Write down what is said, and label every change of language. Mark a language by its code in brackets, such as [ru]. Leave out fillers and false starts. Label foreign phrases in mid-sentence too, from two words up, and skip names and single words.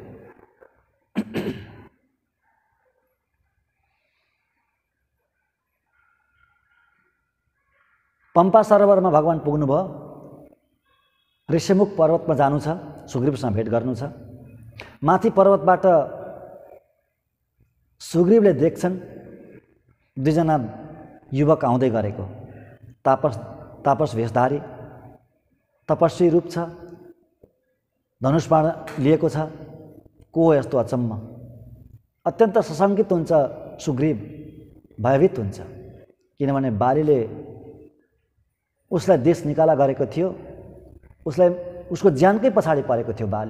[ne] पम्पा सरोवरमा भगवान् पुग्नुभयो। ऋषिमुख पर्वतमा जानु छ, सुग्रीवसँग भेट गर्नु छ। माथि पर्वतबाट सुग्रीवले देख्छन् दुईजना युवक आउँदै गरेको। तापस भेषधारी, तपस्वी रूप छ, धनुष बाण लिएको छ। को यस्तो अचम्म? अत्यन्त सशङ्कित हुन्छ सुग्रीव, भयभीत हुन्छ। किनभने बालीले उसलाई देश निकाला गरेको थियो, उसको ज्यानकै पछाडि परेको थियो बाली।